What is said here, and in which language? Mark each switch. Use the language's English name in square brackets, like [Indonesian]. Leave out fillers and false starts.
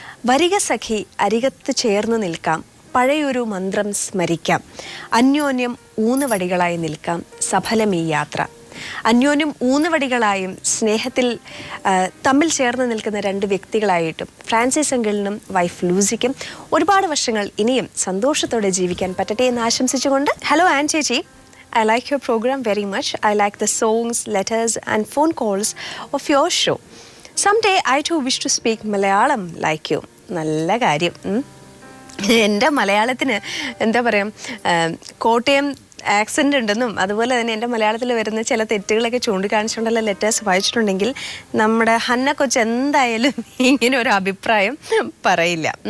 [Malayalam] വരിക സഖി അരികത്ത് ചേർന്ന് നിൽക്കാം, പഴയൊരു മന്ത്രം സ്മരിക്കാം, അന്യോന്യം ഊന്നുവടികളായി നിൽക്കാം, സഫലം ഈ യാത്ര. അന്യോന്യം ഊന്നുവടികളായും സ്നേഹത്തിൽ തമ്മിൽ ചേർന്ന് നിൽക്കുന്ന 2 വ്യക്തികളായിട്ടും ഫ്രാൻസിസ് അങ്കിളിനും വൈഫ് ലൂസിക്കും ഒരുപാട് വർഷങ്ങൾ ഇനിയും സന്തോഷത്തോടെ ജീവിക്കാൻ പറ്റട്ടെ എന്ന് ആശംസിച്ചുകൊണ്ട്, ഹലോ ആൻ ചേച്ചി, [English] I like your program very much. I like the songs, letters and phone calls of your show. Someday I too wish to speak Malayalam like you. [Malayalam] നല്ല കാര്യം. എൻ്റെ മലയാളത്തിന് എന്താ പറയുക, കോട്ടയം ആക്സെൻ്റ് ഉണ്ടെന്നും അതുപോലെ തന്നെ എൻ്റെ മലയാളത്തിൽ വരുന്ന ചില തെറ്റുകളൊക്കെ ചൂണ്ടിക്കാണിച്ചുകൊണ്ടുള്ള ലെറ്റേഴ്സ് വായിച്ചിട്ടുണ്ടെങ്കിൽ നമ്മുടെ ഹന്ന കൊച്ച് എന്തായാലും ഇങ്ങനെ ഒരു അഭിപ്രായം പറയില്ല.